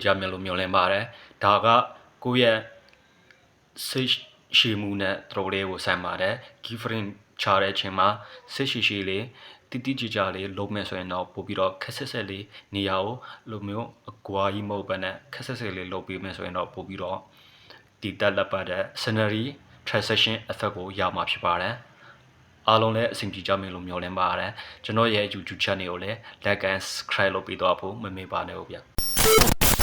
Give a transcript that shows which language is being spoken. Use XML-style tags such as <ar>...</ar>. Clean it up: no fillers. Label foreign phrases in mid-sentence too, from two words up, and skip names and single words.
<my>ကြမယ်လို့မျှော်လင့်ပါတယ်ဒါကကိုယ့်ရဲ့စိတ်ရှည်မှုနဲ့တော်လေးကိုဆိုင်ပါတယ်</my> <en>key frame</en> <my>ချ တဲ့အချိန်မှာစိတ်ရှည်လေးတိတိကျကျလေးလုံးမဲ့ဆိုရင်တော့ပို့ပြီးတော့ခက်ဆက်ဆက်လေးနေရာကိုလိုမျိုးအကွာကြီးမဟုတ်ဘဲနဲ့ခက်ဆက်ဆက်လေးလုပ်ပေးမယ်ဆိုရင်တော့ပို့ပြီးတော့ဒီတက်လက်ပတ်တဲ့</my> <en>scenery transition effect</en> <my>ကိုရမှာဖြစ်ပါတယ်အားလုံးလည်းအဆင်ပြေကြမယ်လို့မျှော်လင့်ပါတယ်ကျွန်တော်ရဲ့ YouTube channel ကိုလည်း</my> <en>like and subscribe</en> <my>လုပ်ပေးတော့ဖို့မမေ့ပါနဲ့ဟုတ်ဗျ</my>